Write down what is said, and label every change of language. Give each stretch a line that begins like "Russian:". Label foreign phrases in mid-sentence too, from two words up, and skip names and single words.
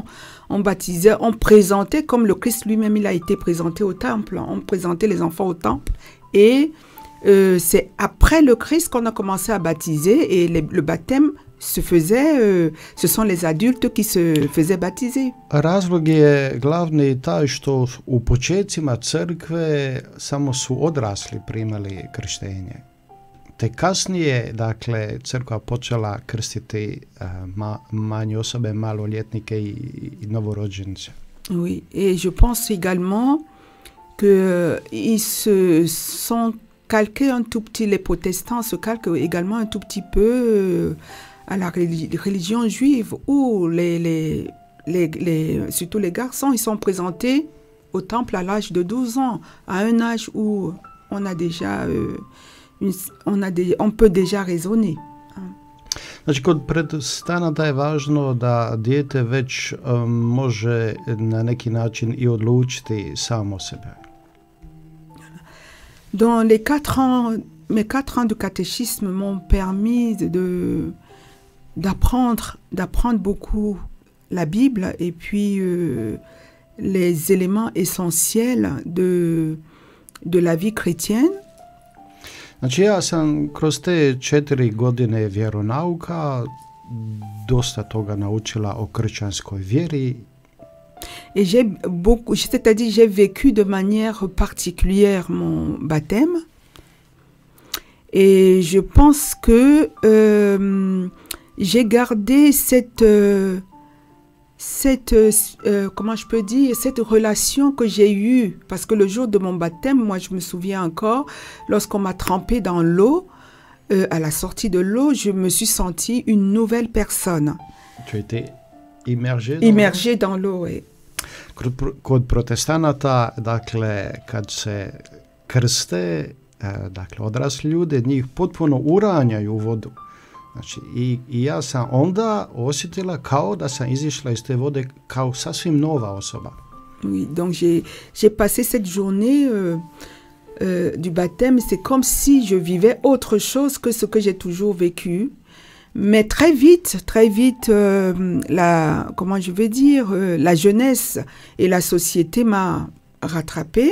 French: On présentait, comme le Christ lui-même, il a été présenté au temple. On présentait les enfants au temple. Et c'est après le Christ qu'on a commencé à baptiser et le baptême se faisait, ce sont les adultes qui se faisaient baptiser.
Croatian: Razlog je glavni taj što u početcima crkve samo su odrasli primali krštenje. Te kasnije, dakle, crkva počela krstiti manje osobe, maloljetnike i novorođenče.
French: Oui, et je pense également que ils se sont calqués un tout petit, les protestants se calquent également un tout petit peu à la religion juive, où surtout les garçons, ils sont présentés au temple à l'âge de 12 ans, à un âge où on a déjà, on peut déjà raisonner.
Croatian: Znači, kod protestanata je važno da dijete već može na neki način i odlučiti samo sebe.
French: Dans les 4 ans, mes 4 ans de catéchisme m'ont permis d'apprendre beaucoup la Bible et puis les éléments essentiels de la vie chrétienne.
Croatian: Znači, ja sam kroz te 4 godine vjeronauka dosta toga naučila o kršćanskoj vjeri.
French: Et c'est-à-dire j'ai vécu de manière particulière mon baptême. Et je pense que j'ai gardé comment je peux dire, cette relation que j'ai eue. Parce que le jour de mon baptême, moi je me souviens encore, lorsqu'on m'a trempé dans l'eau, à la sortie de l'eau, je me suis sentie une nouvelle personne. Tu as été immergée dans l'eau, oui.
Croatian: Kod protestanata, dakle, kad se krste, dakle, odrasli ljude, njih potpuno uranjaju u vodu. Znači, i ja sam onda osjetila kao da sam izišla iz te vode kao sasvim nova osoba.
French: Oui, donc j'ai passé cette journée du baptême, c'est comme si je vivais autre chose que ce que j'ai toujours vécu. Mais très vite, comment je vais dire, la jeunesse et la société m'a rattrapée.